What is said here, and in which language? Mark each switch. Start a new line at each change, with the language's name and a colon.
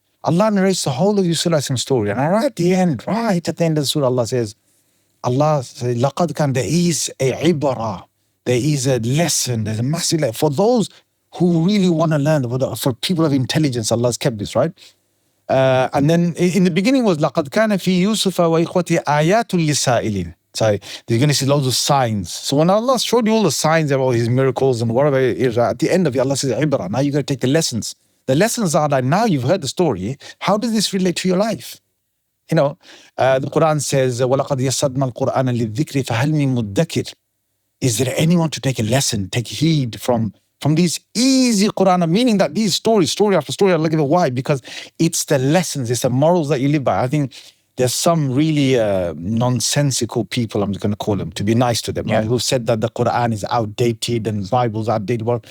English: Allah narrates the whole of Yusuf's story. And right at the end of the surah, Allah says,
Arabic: لَقَدْ كَانَ,
English: there is a ibrah, there is a lesson, there's a massive lesson. For those who really want to learn, for people of intelligence, Allah's kept this, right? And then in the beginning was
Arabic: لَقَدْ كَانَ فِي يُوسُفَ وَإِخْوَتِهِ آيَاتٌ لِلسَّائِلِينَ.
English: So you're going to see loads of signs. So when Allah showed you all the signs about His miracles and whatever it is, at the end of it, Allah says, Ibrah. Now you're going to take the lessons. The lessons are that now you've heard the story. How does this relate to your life? The Quran says,
Arabic: وَلَقَدْ يَسَّرْنَا الْقُرْآنَ لِلذِّكْرِ فَهَلْ مِن مُدَّكِرٍ.
English: Is there anyone to take a lesson, take heed from these easy Quran, meaning that these story after story are like, why? Because it's the lessons, it's the morals that you live by. I think there's some really nonsensical people, I'm just going to call them, to be nice to them, right, who said that the Quran is outdated and Bible's outdated.